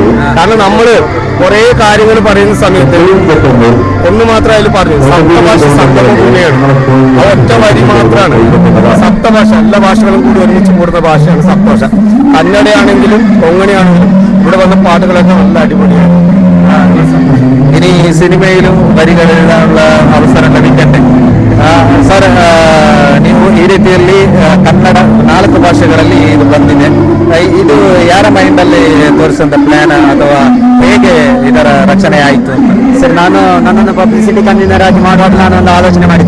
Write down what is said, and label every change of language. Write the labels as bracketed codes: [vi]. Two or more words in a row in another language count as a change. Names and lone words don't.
[ml] കാരണം നമ്മള് കുറെ കാര്യങ്ങൾ പറയുന്ന സമയത്ത് ഒന്ന് മാത്രം അതിൽ പറഞ്ഞു, സപ്തഭാഷ സംഗമഭൂമിയാണ്. ആ ഒറ്റ വരി മാത്രമാണ് സപ്തഭാഷ. എല്ലാ ഭാഷകളും കൂടി ഒരുമിച്ച് കൂടുന്ന ഭാഷയാണ് സപ്തഭാഷ. കന്നഡയാണെങ്കിലും കൊങ്ങണിയാണെങ്കിലും ഇവിടെ വന്ന പാട്ടുകളൊക്കെ നല്ല അടിപൊളിയാണ്. ഇനി സിനിമയിലും വരികൾ എഴുതാനുള്ള അവസരം ലഭിക്കട്ടെ. [kn] ಸರ್, ನೀವು ಈ ರೀತಿಯಲ್ಲಿ ಕನ್ನಡ 4 ಭಾಷೆಗಳಲ್ಲಿ ಇದು ಬಂದಿದೆ. ಇದು ಯಾರ ಮೈಂಡಲ್ಲಿ ತೋರಿಸಿದ ಪ್ಲಾನ್ ಅಥವಾ ಹೇಗೆ ಇದರ ರಚನೆ ಆಯಿತು? ಸರ್, ನಾನು ನನ್ನನ್ನು [en] publicity convener [kn] ಆಗಿ ಮಾಡುವಾಗ ನಾನು ಒಂದು ಆಲೋಚನೆ ಮಾಡಿದ್ದೆ.